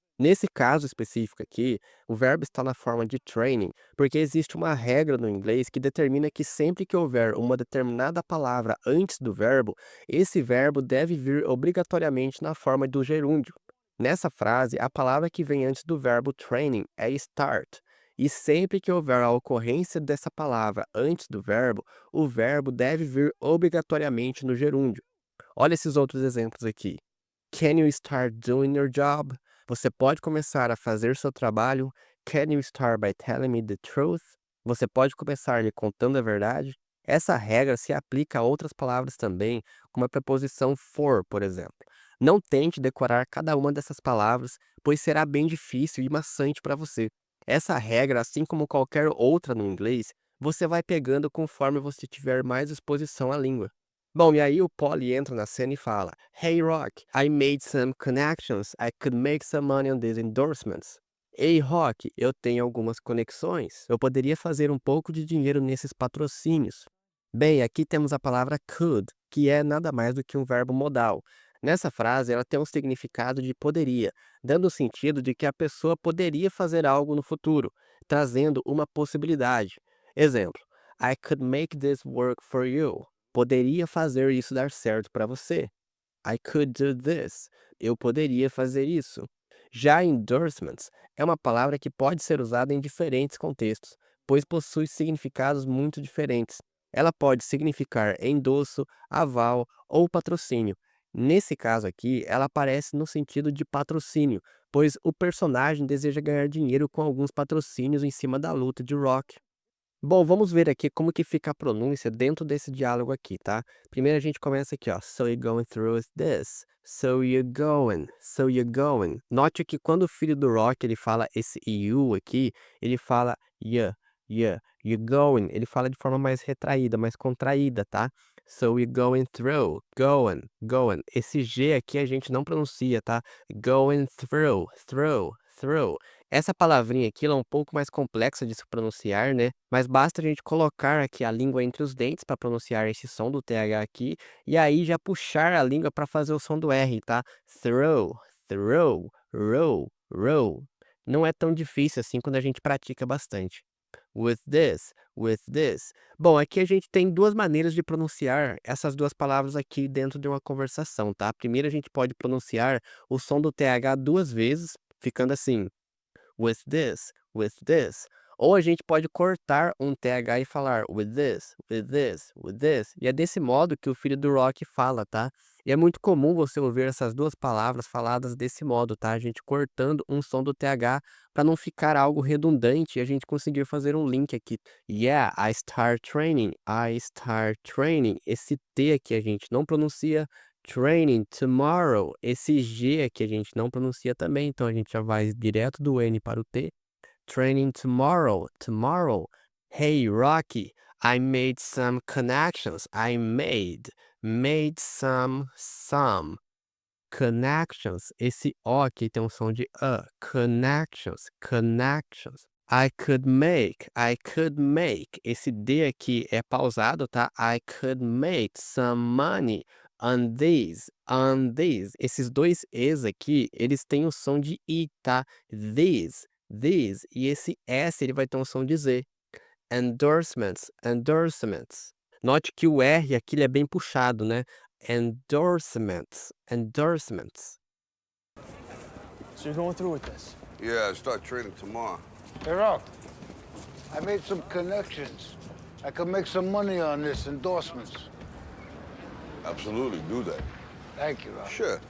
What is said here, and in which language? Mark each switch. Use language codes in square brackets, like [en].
[pt] Nesse caso específico aqui, o verbo está na forma de training, porque existe uma regra no inglês que determina que sempre que houver uma determinada palavra antes do verbo, esse verbo deve vir obrigatoriamente na forma do gerúndio. Nessa frase, a palavra que vem antes do verbo training é start, e sempre que houver a ocorrência dessa palavra antes do verbo, o verbo deve vir obrigatoriamente no gerúndio. Olha esses outros exemplos aqui. [en] Can you start doing your job? [pt] Você pode começar a fazer seu trabalho? [en] Can you start by telling me the truth? [pt] Você pode começar lhe contando a verdade? Essa regra se aplica a outras palavras também, como a preposição for, por exemplo. Não tente decorar cada uma dessas palavras, pois será bem difícil e maçante para você. Essa regra, assim como qualquer outra no inglês, você vai pegando conforme você tiver mais exposição à língua. Bom, e aí o Paulie entra na cena e fala: [en] Hey Rock, I made some connections. I could make some money on these endorsements. [pt] Ei, Rock, eu tenho algumas conexões. Eu poderia fazer um pouco de dinheiro nesses patrocínios. Bem, aqui temos a palavra could, que é nada mais do que um verbo modal. Nessa frase, ela tem um significado de poderia, dando o sentido de que a pessoa poderia fazer algo no futuro, trazendo uma possibilidade. [en] Exemplo: I could make this work for you. [pt] Poderia fazer isso dar certo para você. [en] I could do this. [pt] Eu poderia fazer isso. Já endorsements é uma palavra que pode ser usada em diferentes contextos, pois possui significados muito diferentes. Ela pode significar endosso, aval ou patrocínio. Nesse caso aqui, ela aparece no sentido de patrocínio, pois o personagem deseja ganhar dinheiro com alguns patrocínios em cima da luta de Rock. Bom, vamos ver aqui como que fica a pronúncia dentro desse diálogo aqui, tá? Primeiro a gente começa aqui, ó. [en] So you're going through with this. So you're going. So you're going. [pt] Note que quando o filho do Rock ele fala esse you aqui, ele fala [en] yeah, yeah, you're going. [pt] Ele fala de forma mais retraída, mais contraída, tá? [en] So you're going through. [pt] Going, going. Esse G aqui a gente não pronuncia, tá? [en] Going through, through, through. [pt] Essa palavrinha aqui ela é um pouco mais complexa de se pronunciar, né? Mas basta a gente colocar aqui a língua entre os dentes para pronunciar esse som do TH aqui, e aí já puxar a língua para fazer o som do R, tá? [en] Throw, throw, row, row. [pt] Não é tão difícil assim quando a gente pratica bastante. [en] With this, with this. [pt] Bom, aqui a gente tem duas maneiras de pronunciar essas duas palavras aqui dentro de uma conversação, tá? Primeiro a gente pode pronunciar o som do TH duas vezes, ficando assim: [en] with this, with this. [pt] Ou a gente pode cortar um TH e falar [en] with this, with this, with this. [pt] E é desse modo que o filho do Rock fala, tá? E é muito comum você ouvir essas duas palavras faladas desse modo, tá? A gente cortando um som do TH para não ficar algo redundante e a gente conseguir fazer um link aqui. [en] Yeah, I start training, I start training. [pt] Esse T aqui a gente não pronuncia. [en] Training tomorrow. [pt] Esse G aqui a gente não pronuncia também, então a gente já vai direto do N para o T. [en] Training tomorrow, tomorrow. Hey Rocky, I made some connections. I made some connections. [pt] Esse O aqui tem um som de connections, connections. [en] I could make. [pt] Esse D aqui é pausado, tá? [en] I could make some money on these, on these. [pt] Esses dois E's aqui, eles têm o som de I, tá? These. E esse S, ele vai ter um som de Z. Endorsements, endorsements. Note que o R aqui ele é bem puxado, né? [en] Endorsements, endorsements. So you're going through with this? Yeah, I start training tomorrow. Hey, Rock, I made some connections. I could make some money on this endorsements. Absolutely, do that. Thank you, Rock. Sure.